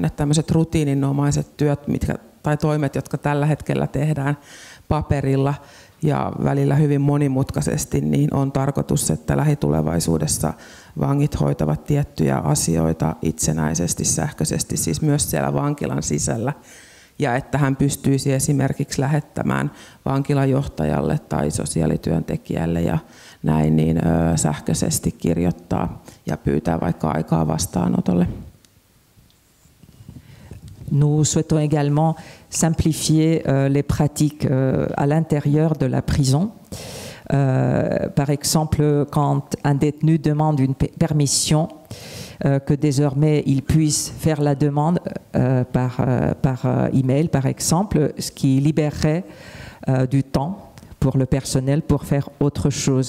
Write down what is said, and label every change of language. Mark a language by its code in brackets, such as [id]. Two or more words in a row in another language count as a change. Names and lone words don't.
[fi] Että tämmöiset rutiininomaiset työt tai toimet, jotka tällä hetkellä tehdään paperilla ja välillä hyvin monimutkaisesti, niin on tarkoitus, että lähitulevaisuudessa vangit hoitavat tiettyjä asioita itsenäisesti, sähköisesti, siis myös siellä vankilan sisällä. Ja että hän pystyisi esimerkiksi lähettämään vankilajohtajalle tai sosiaalityöntekijälle ja näin niin sähköisesti kirjoittaa ja pyytää vaikka aikaa vastaanotolle. [fr] Nous souhaitons également simplifier les pratiques à l'intérieur de la prison. Par exemple, quand un détenu demande une permission, que désormais il puisse faire la demande par email, par exemple, ce qui libérerait du temps pour le personnel pour faire autre chose.